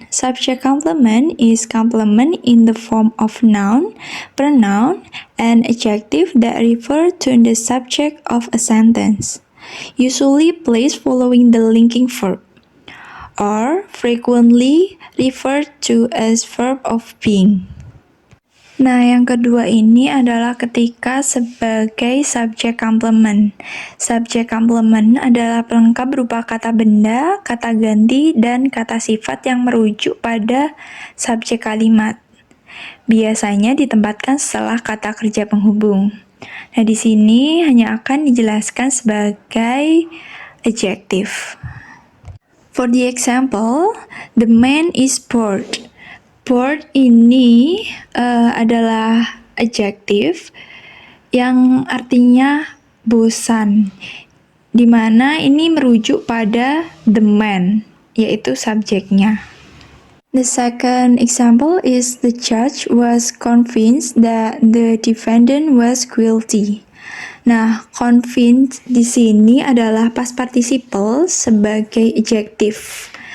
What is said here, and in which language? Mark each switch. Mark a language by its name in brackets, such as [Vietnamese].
[English] Subject complement is complement in the form of noun, pronoun, and adjective that refer to the subject of a sentence, usually placed following the linking verb, or frequently referred to as verb of being. [Indonesian] Nah, yang kedua ini adalah ketika sebagai subjek komplement. Subjek komplement adalah pelengkap berupa kata benda, kata ganti, dan kata sifat yang merujuk pada subjek kalimat. Biasanya ditempatkan setelah kata kerja penghubung. Nah, di sini hanya akan dijelaskan sebagai adjective. [English] For the example, the man is bored. [Indonesian] Bored ini adalah adjective yang artinya bosan, di mana ini merujuk pada [English] the man, [Indonesian] yaitu subjeknya. [English] The second example is the judge was convinced that the defendant was guilty. [Indonesian] Nah, convinced di sini adalah past participle sebagai adjective.